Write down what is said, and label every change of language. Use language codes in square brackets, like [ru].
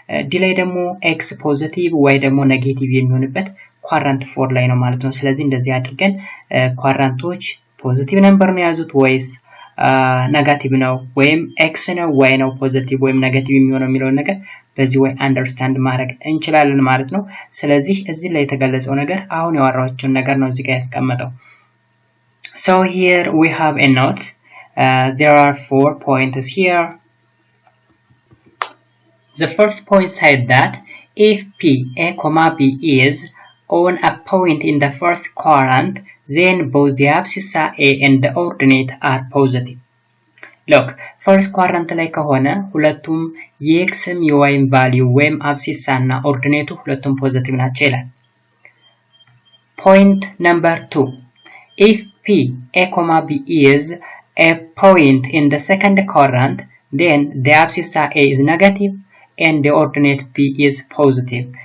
[am] ዲ ላይ ደግሞ ኤክስ ፖዚቲቭ ዋይ ደግሞ ኔጌቲቭ የሚሆንበት ኳድራንት 4 ላይ ነው ማለት ነው። ስለዚህ እንደዚህ አድርገን ኳድራንቶች ፖዚቲቭ ነምበር ነው ያዙት ወይስ ኔጋቲቭ ነው ወይም ኤክስ ነው ዋይ ነው ፖዚቲቭ ወይም ኔጋቲቭ የሚሆነው የሚለው ነገር በዚህ ወይ አንደርስታንድ ማድረግ እንችላለን ማለት ነው። ስለዚህ እዚህ ላይ የተገለጸው ነገር አሁን ያወራኋችሁን ነገር ነው እዚህ ጋር ያስቀመጠው። [en] So here we have a note. There are 4 points here. The first point said that if P, A, B is on a point in the first quadrant, then both the abscissa A and the ordinate are positive. [am] Look, first quadrant ላይ ከሆነ ሁለቱም የኤክስም የዋይም ቫልዩ ወይም አብሲሳ እና ኦርዲኔቱ ሁለቱም ፖዚቲቭ ናቸው ይላል። [en] Point number 2. If P, A, B is a point in the second quadrant, then the abscissa A is negative and the ordinate P is positive.